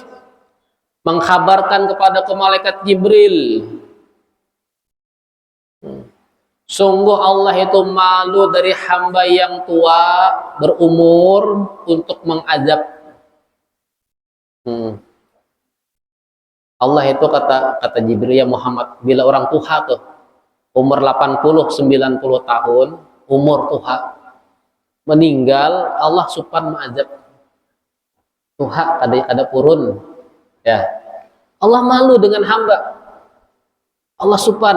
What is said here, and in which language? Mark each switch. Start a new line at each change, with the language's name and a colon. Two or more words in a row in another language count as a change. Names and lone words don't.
Indonesian: Mengkabarkan kepada malaikat Jibril, sungguh Allah itu malu dari hamba yang tua berumur untuk mengazab. Allah itu kata Jibril, ya Muhammad, bila orang tua tuh umur 80-90 tahun, umur tua meninggal, Allah supan mengazab. Tuha ada purun ya. Allah malu dengan hamba. Allah supan.